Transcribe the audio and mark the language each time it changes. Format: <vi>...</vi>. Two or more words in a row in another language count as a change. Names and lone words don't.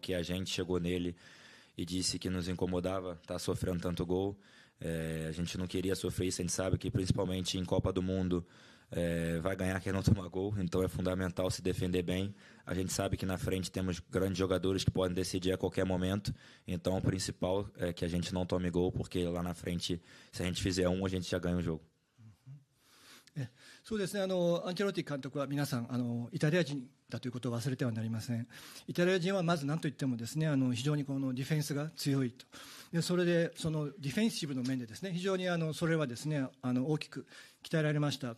<pt>que a gente chegou nele e disse que nos incomodava, tá sofrendo tanto gol, a gente não queria sofrer isso, a gente sabe que principalmente em Copa do Mundo vai ganhar quem não toma gol, então é fundamental se defender bem, a gente sabe que na frente temos grandes jogadores que podem decidir a qualquer momento, então o principal é que a gente não tome gol, porque lá na frente, se a gente fizer a gente já ganha o jogo.</pt> <ja>そうですね、アンチェロッティ監督は皆さんイタリア人だということを忘れてはなりません。イタリア人はまず何といってもですね、非常にこのディフェンスが強いと。でそれでそのディフェンシブの面でですね、非常にそれはですね大きく鍛えられました。</ja>